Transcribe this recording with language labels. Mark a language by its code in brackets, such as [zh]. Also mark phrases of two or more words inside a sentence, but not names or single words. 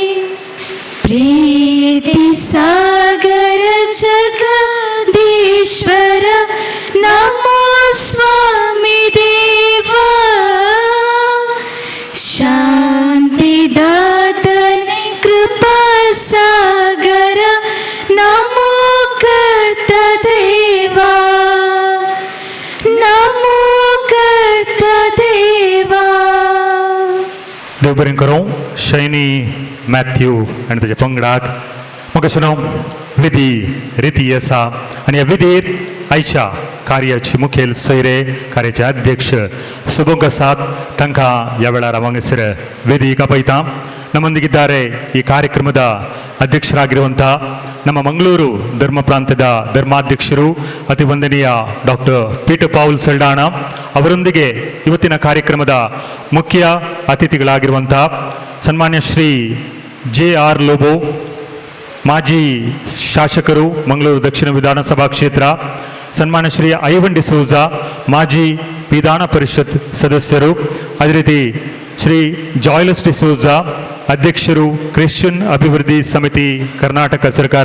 [kn] ಪ್ರೀತಿ ಸಾಗರ ಜಗದೀಶ್ವರ ನಮೋ ಸ್ವಾಮಿ ದೇವಾ, ಶಾಂತಿದಾತನೆ ಕೃಪಾ ಸಾಗರ ನಮೋ ಕರ್ತ ದೇವಾ, ನಮೋ ಕರ್ತ ದೇವಾ. [kok] देव बरें करो. शैनी, मॅथ्यू आणि त्याच्या पंगडाक मग विधी रीती असा आणि या विधीर आयच्या कार्याचे मुखेल सोयरे, कार्याचे अध्यक्ष सुभोग आसात, तांकां ह्या वेळार हांगासर वेदिके कपैता. [kn] ನಮ್ಮೊಂದಿಗಿದ್ದಾರೆ ಈ ಕಾರ್ಯಕ್ರಮದ ಅಧ್ಯಕ್ಷರಾಗಿರುವಂಥ ನಮ್ಮ ಮಂಗಳೂರು ಧರ್ಮ ಪ್ರಾಂತ್ಯದ ಧರ್ಮಾಧ್ಯಕ್ಷರು ಅತಿ ವಂದನೀಯ ಡಾಕ್ಟರ್ ಪೀಟರ್ ಪೌಲ್ ಸಲ್ಡಾಣ ಅವರೊಂದಿಗೆ ಇವತ್ತಿನ ಕಾರ್ಯಕ್ರಮದ ಮುಖ್ಯ ಅತಿಥಿಗಳಾಗಿರುವಂಥ ಸನ್ಮಾನ್ಯ ಶ್ರೀ JR ಲೋಬೋ, ಮಾಜಿ ಶಾಸಕರು ಮಂಗಳೂರು ದಕ್ಷಿಣ ವಿಧಾನಸಭಾ ಕ್ಷೇತ್ರ, ಸನ್ಮಾನ್ಯ ಶ್ರೀ ಐವನ್ ಡಿಸೋಜ, ಮಾಜಿ ವಿಧಾನ ಪರಿಷತ್ ಸದಸ್ಯರು, ಅದೇ ರೀತಿ ಶ್ರೀ ಜಾಯ್ಲಸ್ ಡಿಸೋಜ, ಅಧ್ಯಕ್ಷರು ಕ್ರಿಶ್ಚಿಯನ್ ಅಭಿವೃದ್ಧಿ ಸಮಿತಿ ಕರ್ನಾಟಕ ಸರ್ಕಾರ.